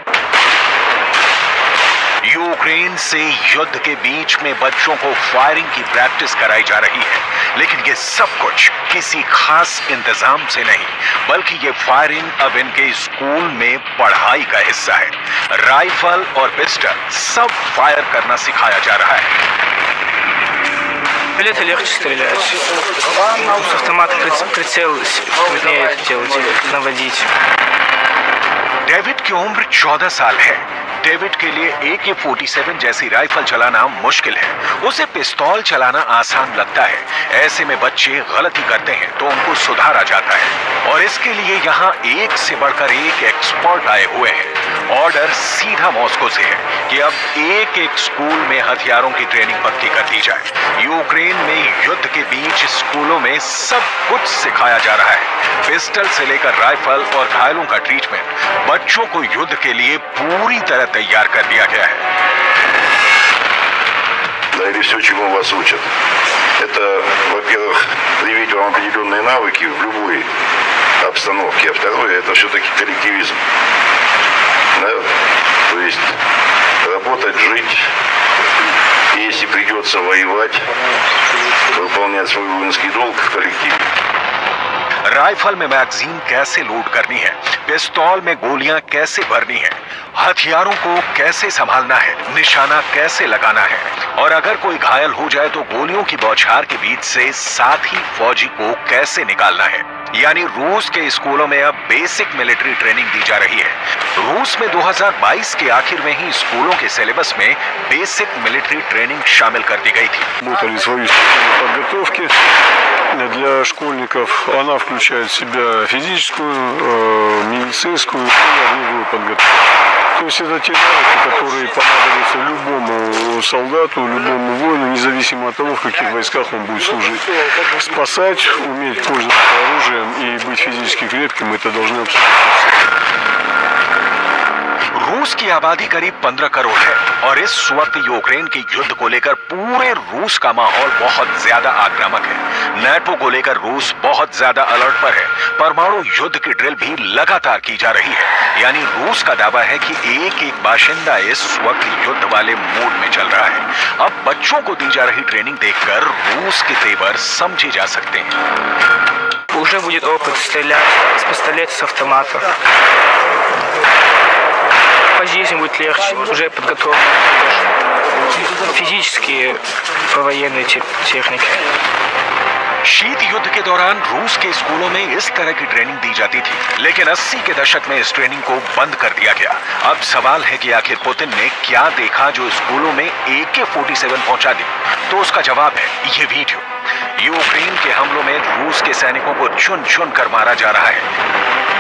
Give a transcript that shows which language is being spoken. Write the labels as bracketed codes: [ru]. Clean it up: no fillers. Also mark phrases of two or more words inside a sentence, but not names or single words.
[hi] यूक्रेन से युद्ध के बीच में बच्चों को फायरिंग की प्रैक्टिस कराई जा रही है, लेकिन ये सब कुछ किसी खास इंतजाम से नहीं, बल्कि ये फायरिंग अब इनके स्कूल में पढ़ाई का हिस्सा है। राइफल और पिस्टल सब फायर करना सिखाया जा रहा है। [ru] Это легче стрелять. С автомата прицел труднее это делать, наводить. [hi] डेविड की उम्र 14 साल है। डेविड के लिए AK-47 जैसी राइफल चलाना मुश्किल है। उसे पिस्तौल चलाना आसान लगता है। ऐसे में बच्चे गलती करते हैं तो उनको सुधारा जाता है और इसके लिए यहाँ एक से बढ़कर एक एक्सपर्ट आए हुए हैं। ऑर्डर सीधा मॉस्को से है कि अब एक एक स्कूल में हथियारों की ट्रेनिंग पक्की कर दी जाए। यूक्रेन में युद्ध के बीच स्कूलों में सब कुछ सिखाया जा रहा है, पिस्टल से लेकर राइफल और घायलों का ट्रीटमेंट। बच्चों को युद्ध के लिए पूरी तरह तैयार कर दिया गया है। [ru] Да, или все, чему вас учат. Это, во-первых, привить вам определенные навыки в любой обстановке, а второе, это все-таки коллективизм. Да? То есть работать, жить, и если придется воевать, выполнять свой воинский долг в коллективе. [hi] राइफल में मैगजीन कैसे लोड करनी है, पिस्तौल में गोलियां कैसे भरनी है, हथियारों को कैसे संभालना है, निशाना कैसे लगाना है और अगर कोई घायल हो जाए तो गोलियों की बौछार के बीच से साथी फौजी को कैसे निकालना है। यानी रूस के स्कूलों में अब [en] basic military training [hi] दी जा रही है। रूस में 2022 के आखिर में ही स्कूलों के सिलेबस में [en] basic military training [hi] शामिल कर दी गई थी। [ru] Подготовки для школьников она включает в себя физическую, медицинскую и огневую подготовку. То есть это те навыки, которые понадобятся любому солдату, любому воину, независимо от того, в каких войсках он будет служить. Спасать, уметь пользоваться оружием и быть физически крепким, это должны абсолютно все. [hi] रूस की आबादी करीब 15 करोड़ है और इस वक्त यूक्रेन के युद्ध को लेकर पूरे रूस का माहौल बहुत ज्यादा आक्रामक है। नेटो को लेकर रूस बहुत ज्यादा अलर्ट पर है। परमाणु युद्ध की ड्रिल भी लगातार की जा रही है। यानी रूस का दावा है कि एक एक बाशिंदा इस वक्त युद्ध वाले मूड में चल रहा है। अब बच्चों को दी जा रही ट्रेनिंग देखकर रूस के तेवर समझे जा सकते हैं। [ru] Уже будет опыт стрелять с пистолета, с автомата. По жизни будет легче, уже подготовлен физически по военной технике. [hi] शीत युद्ध के दौरान रूस के स्कूलों में इस तरह की ट्रेनिंग दी जाती थी, लेकिन 80 के दशक में इस ट्रेनिंग को बंद कर दिया गया। अब सवाल है कि आखिर पुतिन ने क्या देखा जो स्कूलों में AK-47 पहुंचा दी। तो उसका जवाब है ये वीडियो। यूक्रेन के हमलों में रूस के सैनिकों को चुन चुन कर मारा जा रहा है।